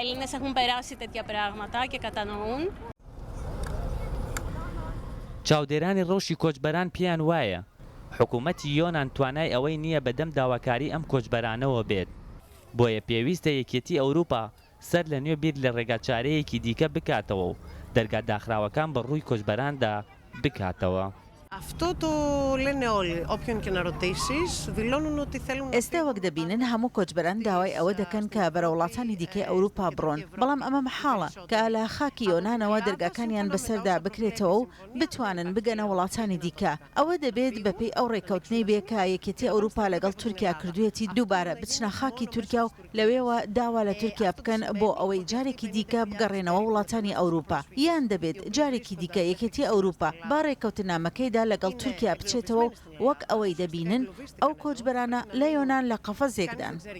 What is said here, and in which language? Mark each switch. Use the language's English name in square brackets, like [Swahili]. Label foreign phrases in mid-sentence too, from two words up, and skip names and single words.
[Central Kurdish] چاودێرانی ڕەوشی کۆچبەران پێیان وایە حکوومەتی یۆنان توانای ئەوەی نییە بەدەم داواکاری ئەم کۆچبەرانەوە بێت. بۆیە پێویستە یەکێتی ئەوروپا سەر لە نوێ بیر لە ڕێگاچارەیەکی دیکە بکاتەوە و دەرگا داخراوەکان بە ڕووی کۆچبەراندا بکاتەوە. [Greek] Αυτό το λένε όλοι. Όποιον και να ρωτήσεις, δηλώνουν ότι θέλουν. [Central Kurdish] ئێستا وەک دەبینن هەموو کۆچبەران داوای ئەوە دەکەن کە بەرە وڵاتانی دیکەی ئەوروپا بڕۆن بەڵام ئەمە محاڵە کە لە خاکی یۆنانەوە دەرگاکانیان بەسەردا بکرێتەوە و بتوانن بگەنە وڵاتانی دیکە. ئەوە دەبێت بەپێی ئەو ڕێکەوتنەی بێ کە یەکێتی ئەوروپا لەگەڵ تورکیا کردوێتی دووبارە بچنە خاکی تورکیا و لەوێوە داوا لە تورکیا بکەن بۆ ئەوەی جارێکی دیکە بگەڕێنەوە وڵاتانی ئەوروپا یان دەبێت جارێکی دیکە یەکێتی ئەوروپا با ڕێکەوتنامەکەیدا لەگەڵ تورکیا بچێتەوە وەک ئەوەی دەبینن ئەو کۆچبەرانە لە یۆنان لە قەفەزێکدان.